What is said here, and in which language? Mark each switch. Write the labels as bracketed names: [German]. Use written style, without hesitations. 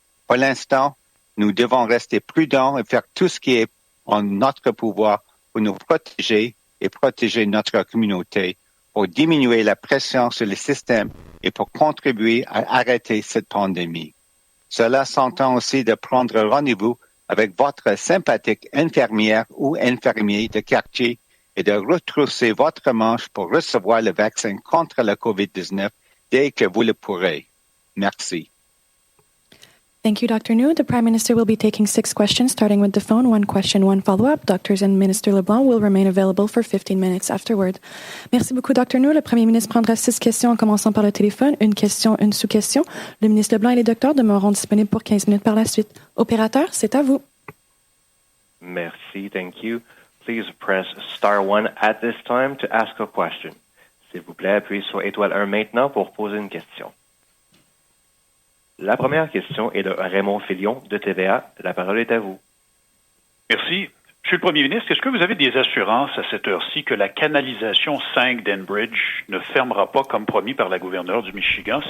[French] Pour l'instant, nous devons rester prudents et faire tout ce qui est en notre pouvoir pour nous protéger et protéger notre communauté, pour diminuer la pression sur le système et pour contribuer à arrêter cette pandémie. Cela s'entend aussi de prendre rendez-vous avec votre sympathique infirmière ou infirmier de quartier et de retrousser votre manche pour recevoir le vaccin contre la COVID-19 dès que vous le pourrez. Merci. [English] Thank you, Dr. New. The Prime Minister will be taking 6 questions, starting with the phone. 1 question, 1 follow-up. Doctors and Minister LeBlanc will remain available for 15 minutes afterward. [French] Merci beaucoup, Dr. New. Le Premier ministre prendra 6 questions en commençant par le téléphone. 1 question, 1 sous-question. Le ministre LeBlanc et les docteurs demeureront disponibles pour 15 minutes par la suite. Opérateur, c'est à vous. Merci, [English] thank you. Please press star 1 at this time to ask a question. [French] S'il vous plaît, appuyez sur étoile 1 maintenant pour poser une question. La première question est de Raymond Filion de TVA. La parole est à vous. Merci. Monsieur le Premier ministre, est-ce que vous avez des assurances à cette heure-ci que la canalisation 5 d'Enbridge ne fermera pas comme promis par la gouverneure du Michigan?